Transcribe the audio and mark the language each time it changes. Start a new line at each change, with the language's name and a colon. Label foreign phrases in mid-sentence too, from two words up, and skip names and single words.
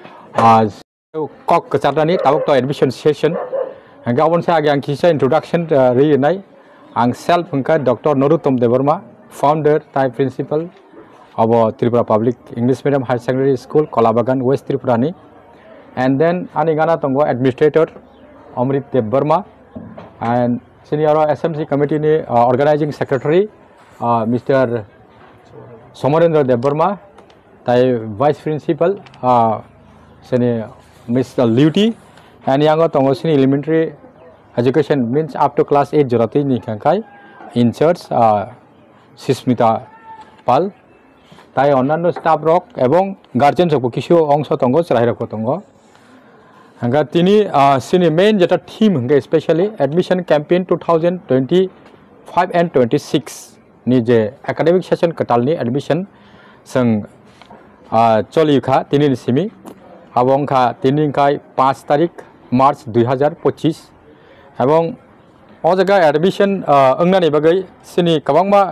Kok Borok: kok kecerdasan ni takuk tay
English: admission session,
Kok Borok: angkai awan saya agak kisah introduction ri nai, ang self angkai Dr. Narottam Debarma, founder tay principal, abo Tripura Public English Medium Higher Secondary School, Kolabagan, West Tripura ni,
English: and then
Kok Borok: aningana tonggo administrator Amrit Debarma, and
English: senior SMC committee
Kok Borok: ni
English: organizing secretary Mr.
Kok Borok: Somarendra Debarma, tai vice principal seni Mr. Luty, and yang tongo seni
English: elementary education means up to class 8
Kok Borok: jorati ni kangkai in charge Sismita Pal, tai onanno staff rock ebong guardian soko kisho ongso tongo serai roko tongo. Angka tini sini main jata theme hingga especially
English: admission campaign 2025 and 26
Kok Borok: ni je
English: academic session
Kok Borok: ketal ni admission seng choli kha tini ni simi abong kha tini kai 5 tarik March 2025 abong o jaga admission engnani bagai sini kabangma